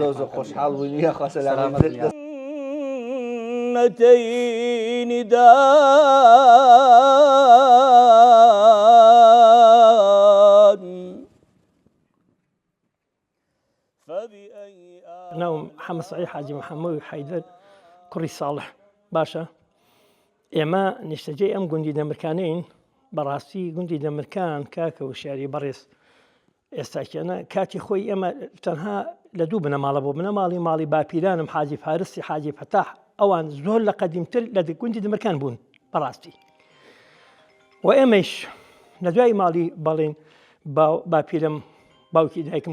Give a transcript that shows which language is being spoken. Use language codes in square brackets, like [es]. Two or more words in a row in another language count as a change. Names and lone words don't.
[ckb] زۆر زۆر خۆشحاڵ بووین یا خۆ سەلامت بن یا [ar] جنتين دان فبأي [ckb] ناوم محمد صحيح حاجي محمد حيدر كري صالح باشا ئێمە نیشتەجێ ئەم گوندی دەمرکانین بەڕاستی گوندی دەمرکان کاکە و شاری بەڕێز ئێستاکیانە کاتی خۆی ئێمە تەنها لە دوو بنەماڵە بۆ بنەماڵی ماڵی باپیرانم حاجی فارسی حاجی فتاح ئەوان زۆر لە قەدیمتر لە گوندی دەمرکان بوون بەڕاستی و ئێمەش لە دوای ماڵی بەڵێن باپیرم باوکی دایکم